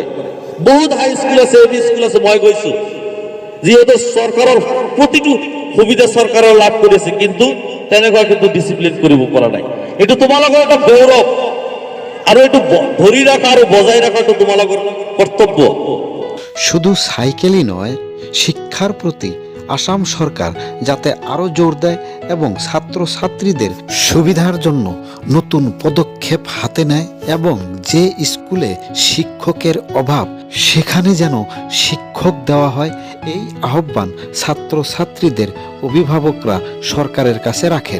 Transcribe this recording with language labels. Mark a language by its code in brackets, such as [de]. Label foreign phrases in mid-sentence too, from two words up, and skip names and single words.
[as] বহুত হাই স্কুল আছে, এম ই স্কুল আছে, মই গৈছো, যিহেতু চৰকাৰৰ প্ৰতিটো সুবিধা চৰকাৰে লাভ কৰিছে, কিন্তু তেনেকুৱা কিন্তু ডিচিপ্লিন কৰিব পৰা নাই। এইটো তোমালোকৰ এটা গৌৰৱ আৰু এইটো ধৰি ৰাখা আৰু বজাই ৰাখাটো তোমালোকৰ কৰ্তব্য। [bn] শুধু সাইকেলই নয়, শিক্ষার প্রতি আসাম সরকার যাতে আরও জোর দেয় এবং ছাত্রছাত্রীদের সুবিধার জন্য নতুন পদক্ষেপ হাতে নেয় এবং যে স্কুলে শিক্ষকের অভাব সেখানে যেন শিক্ষক দেওয়া হয়, এই আহ্বান ছাত্রছাত্রীদের অভিভাবকরা সরকারের কাছে রাখেন।